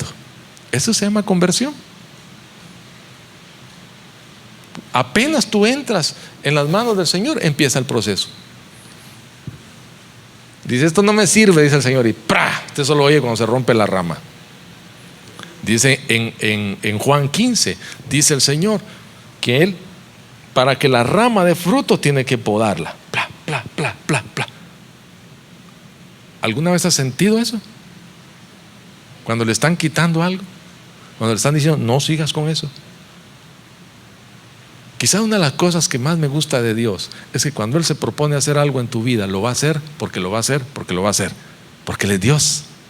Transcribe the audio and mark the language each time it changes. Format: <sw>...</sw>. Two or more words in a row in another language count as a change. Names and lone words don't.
<es>Eso se llama conversión. Apenas tú entras en las manos del Señor, empieza el proceso. Dice: esto no me sirve, dice el Señor, y ¡pra! Usted solo oye cuando se rompe la rama. Dice en Juan 15, dice el Señor que Él, para que la rama dé fruto, tiene que podarla. Pla, pla, pla, pla, pla. ¿Alguna vez has sentido eso? Cuando le están quitando algo, cuando le están diciendo: no sigas con eso. Quizá una de las cosas que más me gusta de Dios es que cuando Él se propone hacer algo en tu vida, lo va a hacer porque lo va a hacer, porque lo va a hacer, porque Él es Dios.</es>